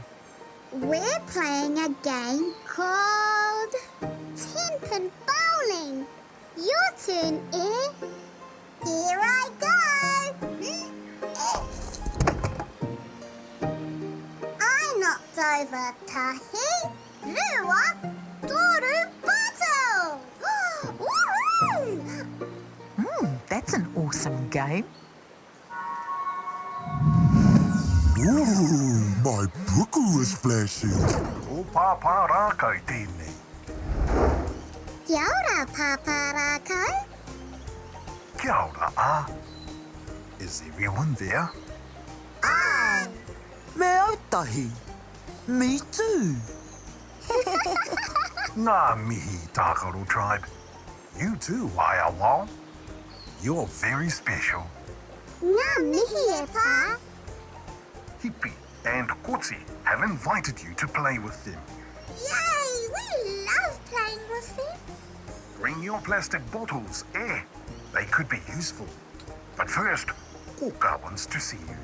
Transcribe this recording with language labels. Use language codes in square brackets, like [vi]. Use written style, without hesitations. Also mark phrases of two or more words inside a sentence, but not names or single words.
[en] We're playing a game called 10-pin bowling. Your turn, eh? Here I go. I knocked over [mi] tahi, rua, tūru, [en] bottle. That's an awesome game. Ooh, my puku is flashing. [mi] O Pāpā Rākau tēnei. Kia ora, Pāpā Rākau. Kia ora, [en] Is everyone there? Aye. [mi] Me ētahi. [en] Me too. [mi] Ngā mihi, Tākaro Tribe. [en] You too, Wao. You're very special. [mi] Ngā mihi e pā. [en] Hipi and Koti have invited you to play with them. Yay! We love playing with them. Bring your plastic bottles, eh? They could be useful. But first, Kōkā wants to see you.